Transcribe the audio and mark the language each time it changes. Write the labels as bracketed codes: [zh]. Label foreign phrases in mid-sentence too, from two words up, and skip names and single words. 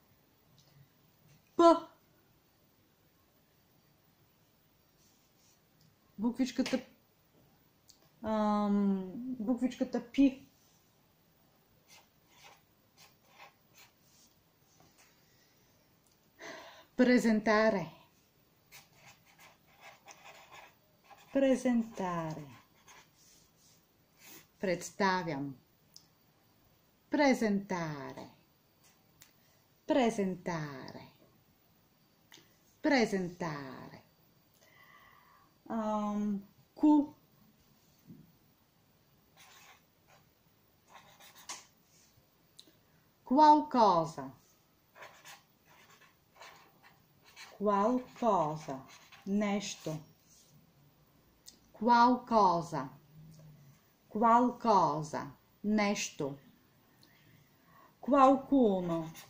[bg] П, буквичката Пи, [it] presentare, presentare, [bg] представям, [it] presentare, presentare, presentare, ку, qualcosa, qualcosa, нещо, qualcosa, qualcosa, нещо, qualcuno,